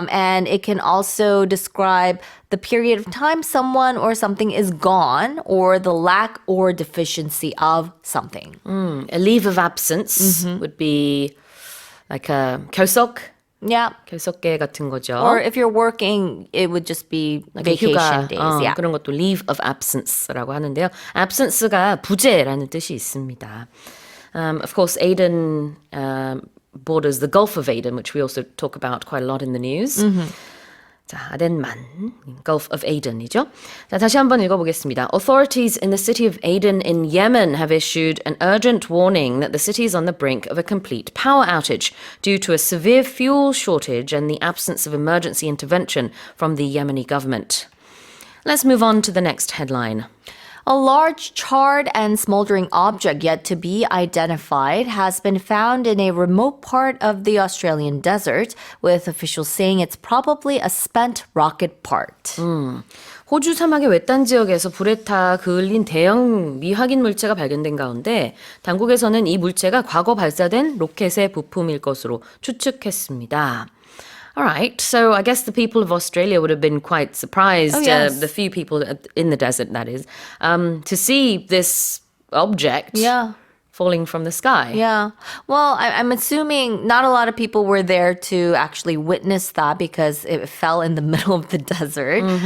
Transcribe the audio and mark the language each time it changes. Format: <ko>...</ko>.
<en>And it can also describe the period of time someone or something is gone, or the lack or deficiency of something. A leave of absence would be like a</en> <ko>교석,</ko> <en>Yeah.</en> <ko>결석계 같은 거죠.</ko> <en>Or if you're working, it would just be vacation</en> <ko>휴가,</ko> <en>days. Yeah.</en> <ko>그런 것도</ko> <en>leave of absence</en> <ko>라고 하는데요. absence가 부재라는 뜻이 있습니다.</ko> <en>Of course, Aden borders the Gulf of Aden, which we also talk about quite a lot in the news.</en> <ko>자, 아덴만, Gulf of Aden이죠. 자, 다시 한번 읽어보겠습니다.</ko> <en>Authorities in the city of Aden in Yemen have issued an urgent warning that the city is on the brink of a complete power outage due to a severe fuel shortage and the absence of emergency intervention from the Yemeni government. Let's move on to the next headline. A large charred and smoldering object yet to be identified has been found in a remote part of the Australian desert, with officials saying it's probably a spent rocket part.</en> <ko>호주 사막의 외딴 지역에서 불에 타 그을린 대형 미확인 물체가 발견된 가운데 당국에서는 이 물체가 과거 발사된 로켓의 부품일 것으로 추측했습니다.</ko> <en>All right, so I guess the people of Australia would have been quite surprised, Oh, yes. the few people in the desert, that is, to see this object Yeah. falling from the sky. Yeah. Well, I'm assuming not a lot of people were there to actually witness that because it fell in the middle of the desert.</en>